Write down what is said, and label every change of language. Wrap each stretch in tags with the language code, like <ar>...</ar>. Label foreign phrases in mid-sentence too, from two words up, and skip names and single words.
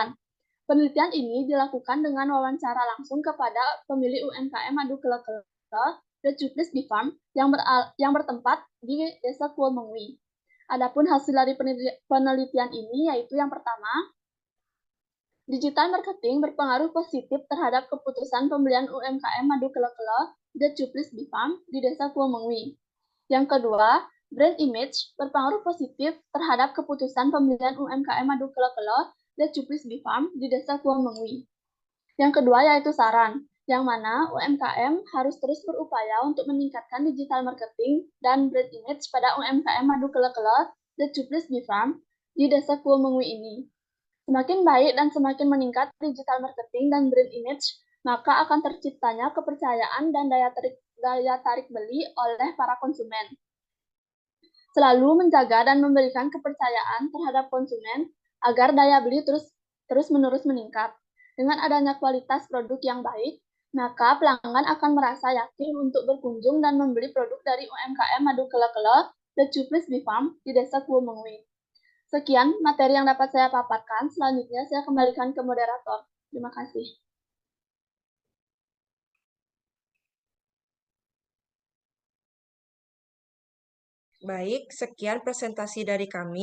<id>Penelitian ini dilakukan dengan wawancara langsung kepada pemilik UMKM Madu Kela-Kela The Cuplis Bee Farm yang bertempat di Desa Kuomengwi. Adapun hasil dari penelitian ini yaitu yang pertama,</id> <en>digital marketing</en> <id>berpengaruh positif terhadap keputusan pembelian UMKM madu kelo-kelo The Cuplis Bifam di Desa Kuomengwi. Yang kedua,</id> <en>brand image</en> <id>berpengaruh positif terhadap keputusan pembelian UMKM madu kelo-kelo The Cuplis Bifam di Desa Kuomengwi. Yang kedua yaitu saran, yang mana UMKM harus terus berupaya untuk meningkatkan</id> <en>digital marketing</en> <id>dan</id> <en>brand image</en> <id>pada UMKM madu kelo-kelo The Cuplis Bifam di Desa Kuomengwi ini. Semakin baik dan semakin meningkat</id> <en>digital marketing</en> <id>dan</id> <en>brand image,</en> <id>maka akan terciptanya kepercayaan dan daya tarik beli oleh para konsumen. Selalu menjaga dan memberikan kepercayaan terhadap konsumen agar daya beli terus-menerus meningkat. Dengan adanya kualitas produk yang baik, maka pelanggan akan merasa yakin untuk berkunjung dan membeli produk dari UMKM madu kelo-kelo The Cuplis Bifam di Desa Kuomengwi. Sekian materi yang dapat saya paparkan. Selanjutnya saya kembalikan ke moderator. Terima kasih. Baik, sekian presentasi dari kami.</id>